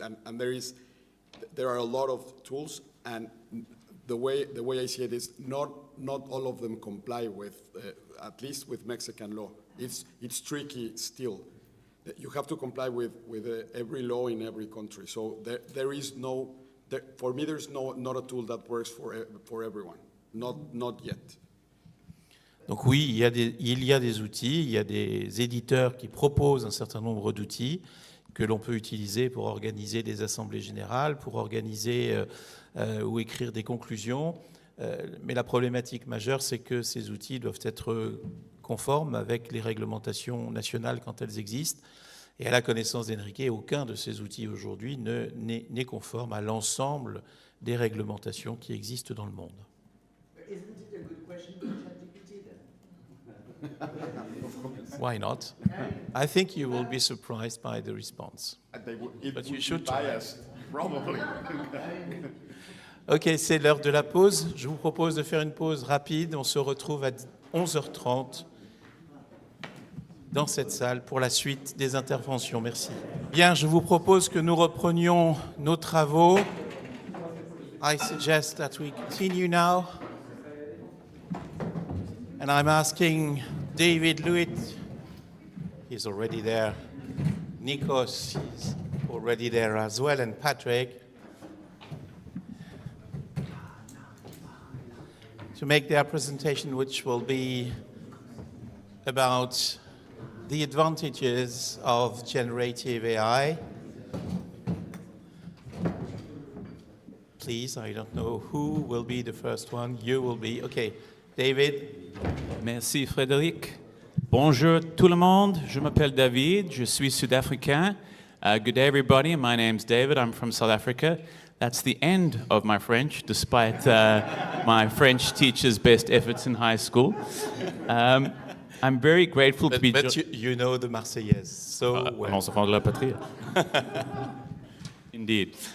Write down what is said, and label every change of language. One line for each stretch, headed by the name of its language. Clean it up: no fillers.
English: And there are a lot of tools, and the way I see it is not all of them comply with, at least with Mexican law. It's tricky still. You have to comply with every law in every country. So there is no, for me, there's not a tool that works for everyone. Not yet.
French: Donc oui, il y a des outils, il y a des éditeurs qui proposent un certain nombre d'outils que l'on peut utiliser pour organiser des assemblées générales, pour organiser ou écrire des conclusions. Mais la problématique majeure, c'est que ces outils doivent être conformes avec les réglementations nationales quand elles existent. Et à la connaissance d'Enrique, aucun de ces outils aujourd'hui n'est conforme à l'ensemble des réglementations qui existent dans le monde.
English: Isn't it a good question for ChatGPT then? Why not? I think you will be surprised by the response. But you should try. Probably.
French: Ok, c'est l'heure de la pause. Je vous propose de faire une pause rapide. On se retrouve à 11h30 dans cette salle pour la suite des interventions. Merci. Bien, je vous propose que nous reprenions nos travaux.
English: I suggest that we continue now. And I'm asking David Luyt, he's already there. Nikos is already there as well, and Patrick, to make their presentation, which will be about the advantages of generative AI. Please, I don't know who will be the first one. You will be. Okay, David.
French: Merci Frédéric. Bonjour tout le monde, je m'appelle David, je suis sud-africain.
English: Good day everybody, my name's David, I'm from South Africa. That's the end of my French, despite my French teacher's best efforts in high school. I'm very grateful to be... But you know the Marseillaise, so well.
French: De la patrie.
English: Indeed.